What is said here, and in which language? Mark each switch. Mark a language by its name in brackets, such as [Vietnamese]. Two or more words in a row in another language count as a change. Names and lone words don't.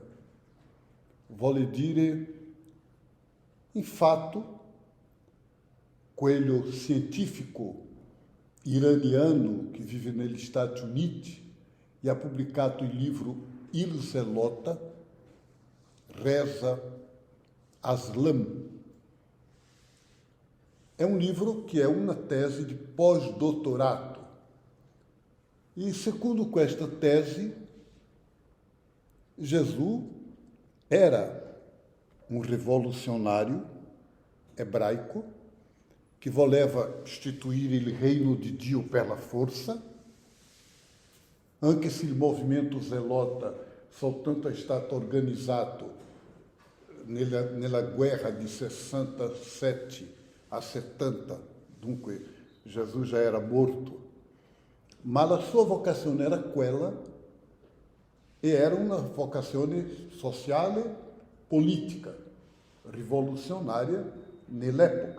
[Italian] Vuole dire, in fatto, quello scientifico iraniano che vive negli Stati Uniti e ha pubblicato il libro Il Zelota, Reza Aslam. È un libro che è una tesi di pós-doutorato. E secondo questa tesi, Gesù era [Portuguese] um revolucionário hebraico que [Italian] voleva istituir il reino di Dio per la forza, anche se il movimento zelota soltanto è stato organizzato nella guerra di 67 a 70, dunque Gesù già era morto, ma la sua vocazione era quella e era una vocazione sociale, politica, rivoluzionaria nell'epoca.